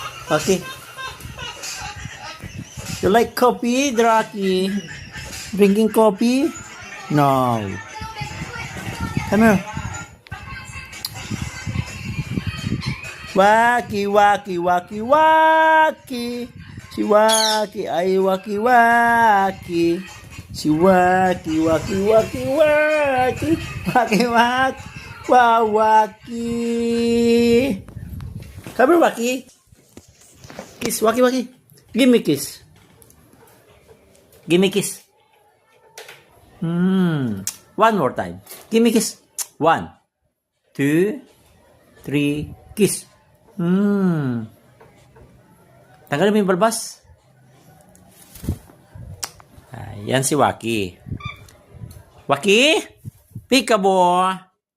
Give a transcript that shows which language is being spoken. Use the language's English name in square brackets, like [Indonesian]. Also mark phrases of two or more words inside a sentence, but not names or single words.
[English] Okay. You like coffee, Draki? Drinking coffee? No. Come here. Waki, waki, waki, waki. Si waki, ay waki, waki. Si waki, waki, waki, waki. Waki, waki. Wow, waki. Come here, waki. Kiss, waki, waki. Give me kiss. Give me kiss. One more time. Give me kiss. 1, 2, 3, kiss. [Filipino] Tanggalin mo yung balbas. Yan si Waki. [English] Waki? Peekaboo.